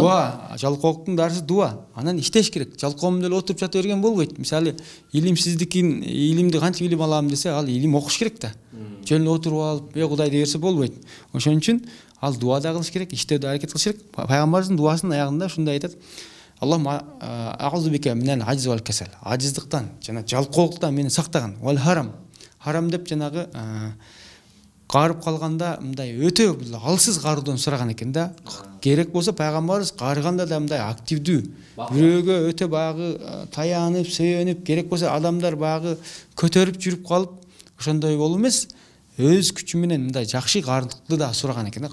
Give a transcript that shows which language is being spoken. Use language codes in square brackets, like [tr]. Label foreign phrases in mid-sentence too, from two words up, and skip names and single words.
[ky] Дуа, жалкоолуктун дарысы дуа. Анан иштеш керек. Жалкоом деле отуруп жата берген болбойт. Мисалы, илимди кантип илим алам десе, ал илим окуш керек да. Жөн эле отуруп алып, Кудай дей берсе болбойт. Ошон үчүн ал дуа да кылыш керек, иштөөдө аракет кылыш керек. Пайгамбарыбыздын дуасынын аягында ушундай айтат: [ar] اللهم أعوذ بك من العجز والكسل. [ky] Ажыздыктан жана жалкоолуктан мени сактаган. [ar] والهرم. [ky] Харам деп жанагы карып калганда мындай өтө алсыз каруудан сураган экен да. Керек болсо пайгамбарыбыз карыганда да мындай активдүү, бирөөгө өтө багы таянып, сөйөнүп, керек болсо адамдар багы көтөрүп жүрүп калып, ошондой болуп эмес, өз күчү менен мындай жакшы карылыкты да сураган экен да.